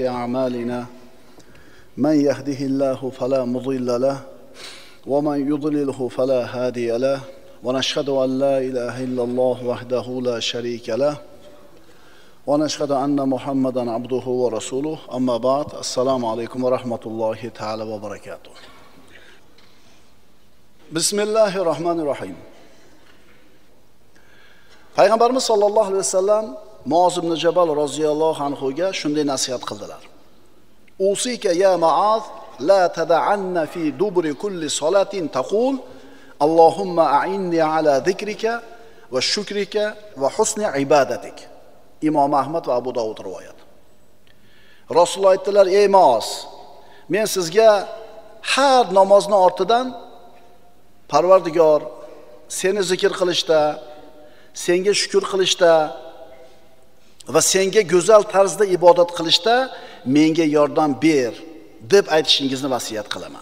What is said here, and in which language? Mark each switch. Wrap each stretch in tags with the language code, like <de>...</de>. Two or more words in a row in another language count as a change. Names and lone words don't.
<ar>أعمالنا من يهده الله فلا مضل له ومن يضلله فلا هادي له ونشهد أن لا إله إلا الله وحده لا شريك له ونشهد أن محمدا عبده ورسوله أما بعد السلام عليكم ورحمة الله تعالى وبركاته بسم الله الرحمن الرحيم</ar> <uz>Payg'ambarimiz</uz> <ar>صلى الله عليه وسلم</ar> <uz>Muoz ibn Jabal roziyallohu anhuga shunday nasihat qildilar.</uz> <ar>أوصيك يا معاذ لا تدعن في دبر كل صلاة تقول اللهم أعني على ذكرك وشكرك وحسن عبادتك.</ar> <uz>Imom Ahmad va Abu Dovud rivoyat. Rasululloh aytdilar: "Ey Muoz, men sizga har namozni ortidan Parvardigor seni zikr qilishda, senga shukr qilishda va senga go'zal tarzda ibodat qilishda menga yordam ber" deb aytishingizni vasiyat qilaman.</uz>